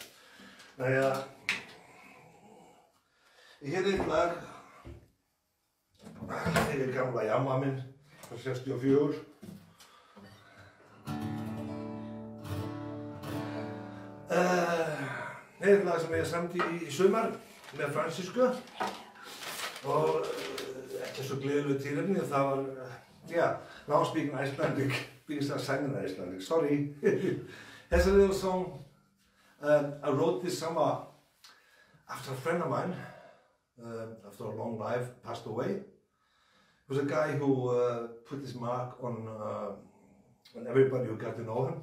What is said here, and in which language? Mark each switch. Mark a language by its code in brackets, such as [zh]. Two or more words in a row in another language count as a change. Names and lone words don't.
[is] Naja, ég heyrði eitt lag fyrir gamla jamma minn frá 64. Eitt lag sem ég samdi í sumar með Franziska og ekki svo gleðilegu tilefni. Það var, [en] now speaking Icelandic because I sang in Icelandic, sorry. Here's a little song I wrote this summer after a friend of mine, after a long life, passed away. It was a guy who put his mark on everybody who got to know him.